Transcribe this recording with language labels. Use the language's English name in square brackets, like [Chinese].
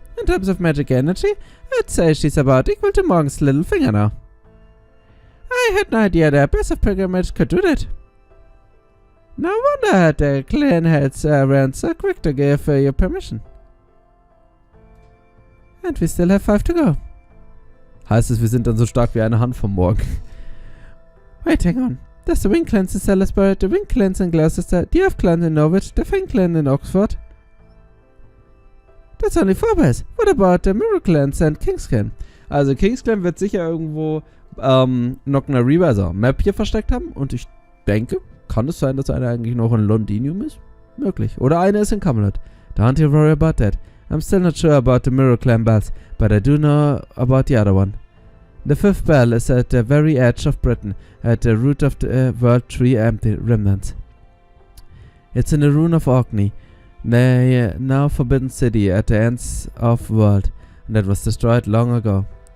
[English] In terms of magic energy, I'd say she's about equal to Morgan's little finger now. I had no idea the Abyss of Pilgrimage could do that. No wonder the clan heads weren't so quick to give you permission. And we still have 5 to go. [German] Heißt es, wir sind dann so stark wie eine Hand vom Morgen. [English] Wait, hang on. There's the Wing clans in Salisbury, the Wing clans in Gloucester, the Elf clan in Norwich, the Fang clan in Oxford. That's only 4 bells. What about the Mirror clans and King's clan? [German] Also King's clan wird sicher irgendwo Knockner Reaver, also Map hier versteckt haben. Und ich denke, kann es sein, dass einer eigentlich noch in Londinium ist? Möglich. Oder einer ist in Camelot. [English] Don't you worry about that. I'm still not sure about the Mirror clan bells, but I do know about the other one. The 5th bell is at the very edge of Britain, at the root of the World Tree Empty Remnants. It's in the ruin of Orkney, the now forbidden city at the ends of the world, that was destroyed long ago.